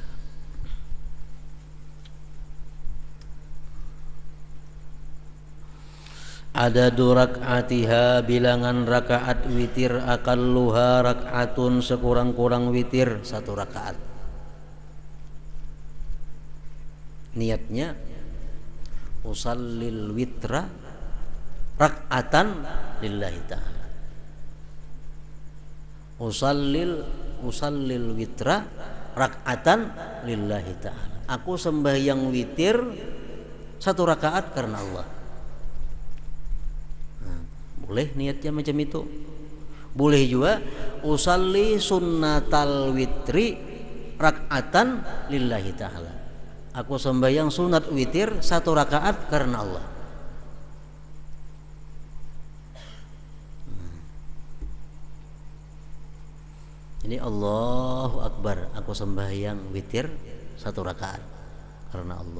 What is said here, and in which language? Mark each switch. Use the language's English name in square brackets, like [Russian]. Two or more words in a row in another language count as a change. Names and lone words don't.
[Arabic] عدد ركعاتها, [Indonesian] bilangan rakaat witir, [Arabic] أقلها ركعة, [Indonesian] sekurang-kurang witir 1 rakaat. [Arabic] Niatnya أصلي الوتر ركعة لله تعالى. أصلي الوتر ركعة لله تعالى. [Indonesian] Aku sembahyang witir 1 rakaat karena Allah. Nah, boleh niatnya macam itu. [Arabic] Boleh juga أصلي سنة الوتر ركعة لله تعالى. [Indonesian] Aku sembahyang sunat witir 1 rakaat karena Allah. Jadi [Arabic] الله أكبر, [Indonesian] aku sembahyang witir 1 rakaat karena Allah.